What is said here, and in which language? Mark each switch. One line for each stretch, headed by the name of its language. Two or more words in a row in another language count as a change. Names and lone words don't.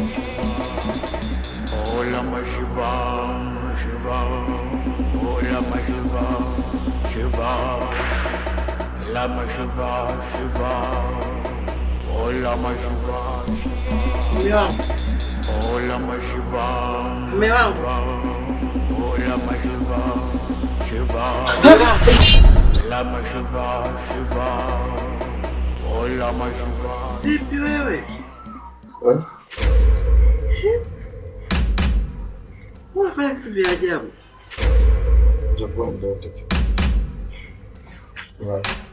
Swahili: oh Lama Shiva, Shiva, oh Lama Shiva, Shiva, Lama Shiva, Shiva, oh Lama Shiva, oh Lama Shiva, oh Lama Shiva, Shiva, Lama Shiva, Shiva, oh Lama Shiva. Vipi wewe? Unafanya vitu vya ajabu. Utakuwa mdoto. Wow.